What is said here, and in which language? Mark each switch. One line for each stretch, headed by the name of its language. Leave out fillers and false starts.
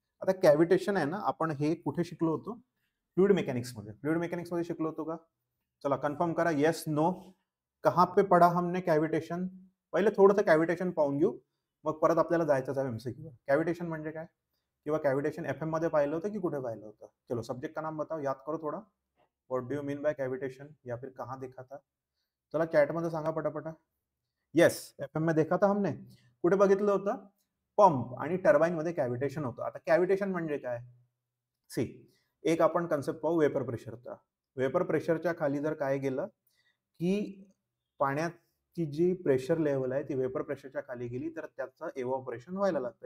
Marathi: आता कॅव्हिटेशन आहे ना, आपण हे कुठे शिकलो होतो, फ्लुइड मेकॅनिक्स मध्ये. फ्लुइड मेकॅनिक्स मध्ये शिकलो होतो का? चला कन्फर्म करा, येस नो.
Hindi: कहाँ पे पढ़ा हमने कॅव्हिटेशन?
Marathi: पहिले थोडंसं कॅव्हिटेशन पाहून घेऊ, मग परत आपल्याला जायचं आहे एमसीक्यू. कॅव्हिटेशन म्हणजे काय, किंवा कॅव्हिटेशन एफएम मध्ये पाहिलं होतं की कुठे पाहिलं होतं?
Hindi: चलो सब्जेक्ट का नाम बताओ, याद करो थोड़ा,
English: what do you mean by cavitation,
Hindi: या फिर कहाँ देखा था?
Marathi: चला चॅट मध्ये सांगा पटापटा. येस, एफएम मध्ये
Hindi: देखा था हमने.
Marathi: कुठे बघितलं होतं? पंप आणि टर्बाईन मध्ये कॅव्हिटेशन होतं. आता कॅव्हिटेशन म्हणजे काय, सी, एक आपण कन्सेप्ट पाहू वेपर प्रेशरचा. वेपर प्रेशरच्या खाली जर काय गेलं की पाण्याची जी प्रेशर लेवल आहे ती वेपर प्रेशरच्या खाली गेली, तर त्याचं एव्हॉपरेशन व्हायला लागतं.